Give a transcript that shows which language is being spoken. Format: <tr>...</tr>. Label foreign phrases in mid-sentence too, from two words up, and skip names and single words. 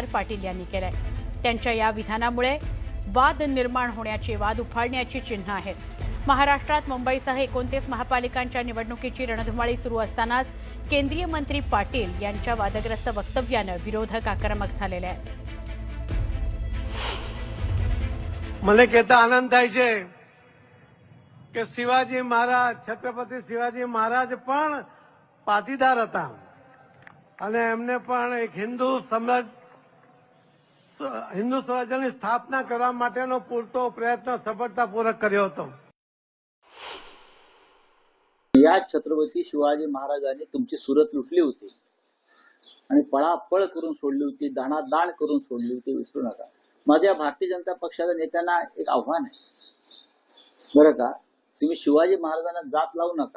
<mr>पाटील यांनी केलंय। त्यांच्या या विधानामुळे वाद निर्माण होण्याची, वाद उफाळण्याची चिन्ह आहेत। महाराष्ट्रात मुंबईसह 29 महापालिकांच्या निवडणुकीची रणधुमाळी सुरू असतानाच केंद्रीय मंत्री पाटील यांच्या वादग्रस्त वक्तव्यानं विरोधक आक्रमक झालेले आहेत।</mr> <gu>મને કહેતા આનંદ થાય છે કે શિવાજી મહારાજ છત્રપતિ શિવાજી મહારાજ પણ પાટીદાર હતા અને એમને પણ એક હિન્દુ સ્વરાજ્યની સ્થાપના કરવા માટેનો પૂરતો પ્રયત્ન સફળતાપૂર્વક કર્યો હતો.</gu> <mr>या छत्रपती शिवाजी महाराजांनी तुमची सुरत लुटली होती आणि पळापळ करून सोडली होती, दाणादाण करून सोडली होती, विसरू नका. माझ्या भारतीय जनता पक्षाच्या नेत्यांना एक आव्हान आहे बरं का, तुम्ही शिवाजी महाराजांना जात लावू नका.</mr>